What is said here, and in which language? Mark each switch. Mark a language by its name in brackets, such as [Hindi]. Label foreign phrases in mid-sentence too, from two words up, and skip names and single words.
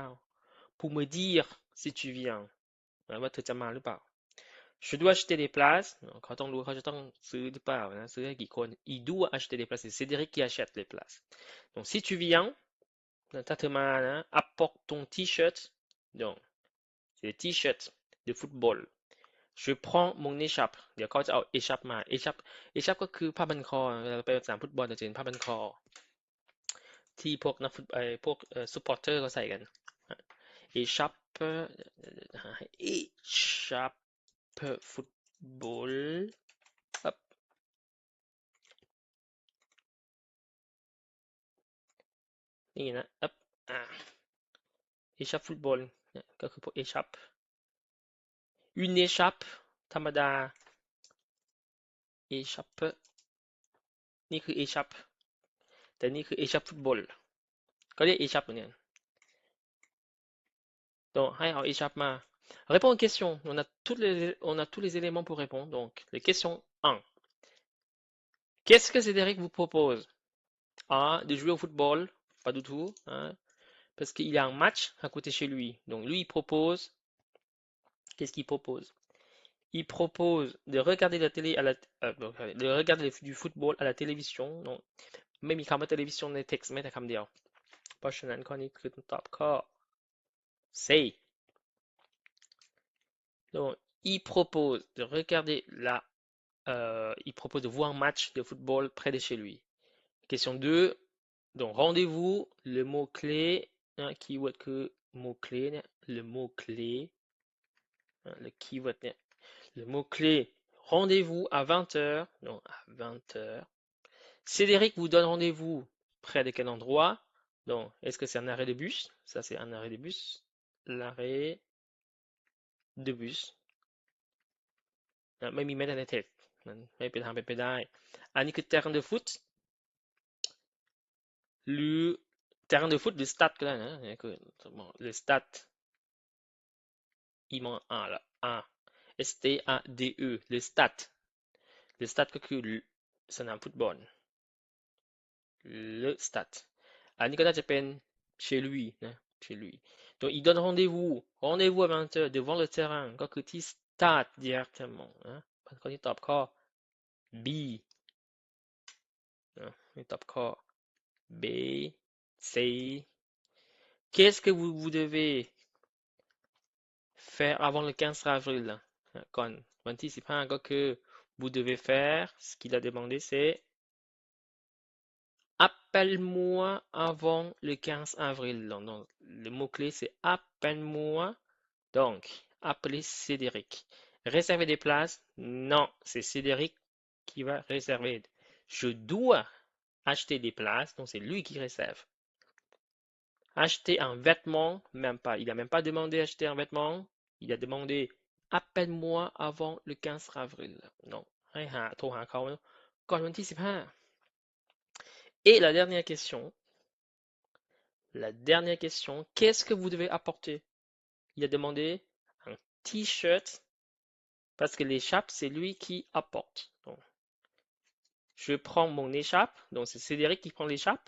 [French] pour me dire si tu viens [Thai] ว่าเธอจะมาหรือเปล่า [French] je dois acheter des places [Thai] เขาต้องรู้เขาจะต้องซื้อหรือเปล่านะซื้อให้กี่คน [French] il doit acheter des places c'est Cédric qui achète les places donc si tu viens [Thai] ถ้าเธอมานะ [French] apporte ton t-shirt donc c'est le t-shirt de football je prends mon écharpe [Thai] เดี๋ยวเขาจะเอา écharpe มา écharpe ก็คือผ้าพันคอเวลาเราไปสนามฟุตบอลเราจะเห็นผ้าพันคอที่พวกนักฟุตพวกซัพพอร์เตอร์เขาใส่กัน écharpe [French] écharpe football [Thai] ครับนี่นะครับอ่า [French] écharpe football [Thai] เนี่ยก็คือพวก [French] écharpe une écharpe [Thai] ธรรมดา écharpe นี่คือ écharpe แต่นี่คือ [French] écharpe football [Thai] ก็เรียก écharpe เหมือนกัน donc ให้เอา écharpe มา [French] répondre aux questions on a tous les éléments pour répondre donc les questions 1 qu'est-ce que Cédric vous propose A de jouer au football pas du tout parce qu'il y a un match à côté chez lui donc lui il propose qu'est-ce qu'il propose il propose de regarder la télé de regarder du football à la télévision donc [Thai] ไม่มีคำว่า télévision ใน text แม้แต่คำเดียวเพราะฉะนั้นข้อนี้คือตอบข้อ C [French] donc il propose de regarder il propose de voir un match de football près de chez lui question 2 donc rendez-vous le mot-clé keyword que mot-clé le mot-clé le keyword le mot-clé rendez-vous à 20 heures donc à 20 heures Cédric vous donne rendez-vous près de quel endroit donc est-ce que c'est un arrêt de bus ça c'est un arrêt de bus l'arrêt de bus [Thai] ไม่มีแม้แต่ในเท็กซ์มันไม่เป็นทางเป็นไปได้อันนี้คือ [French] terrain de foot [Thai] หรือ [French] terrain de foot [Thai] หรือ stade ก็ได้นะคือ [French] le stade il manque un là un S-T-A-D-E le stade le stade [Thai] ก็คือสนามฟุตบอล [French] le stade [Thai] อันนี้ก็น่าจะเป็น [French] chez lui นะ chez lui donc il donne rendez-vous à 20 heures devant le terrain [Thai] ก็คือที่ [French] stade directement [Thai] นะข้อที่ตอบข้อ B นะนี่ตอบข้อ B [French] C qu'est-ce que vous devez faire avant le 15 avril [Thai] ก่อนวันที่15ก็คือ [French] vous devez faire ce qu'il a demandé c'est appelle-moi avant le 15 avril donc le mot-clé c'est appelle-moi donc appelez Cédric réserver des places non c'est Cédric qui va réserver je dois acheter des places donc c'est lui qui réserve Acheter un vêtement, même pas. Il n'a même pas demandé acheter un vêtement. Il a demandé appelle-moi avant le 15 avril. Non. [Thai] ให้หาโทรหาเขาก่อนวันที่ 15. [French] Et la dernière question, qu'est-ce que vous devez apporter? Il a demandé un t-shirt parce que l'écharpe, c'est lui qui apporte. Donc, je prends mon écharpe, donc c'est Cédric qui prend l'écharpe.